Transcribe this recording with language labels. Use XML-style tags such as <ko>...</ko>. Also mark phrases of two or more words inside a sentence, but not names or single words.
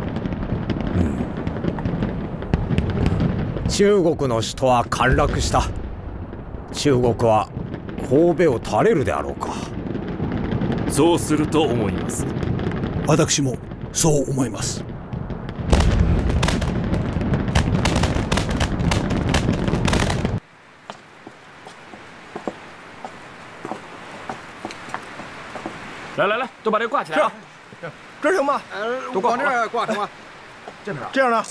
<ja>中国の首都は陥落した。中国は神戸を垂れるであろうか。そうすると思います。私もそう思います。</ja> <zh>来来来，都把这挂起来。这行吗？都往这儿挂成吗？这样呢？</zh>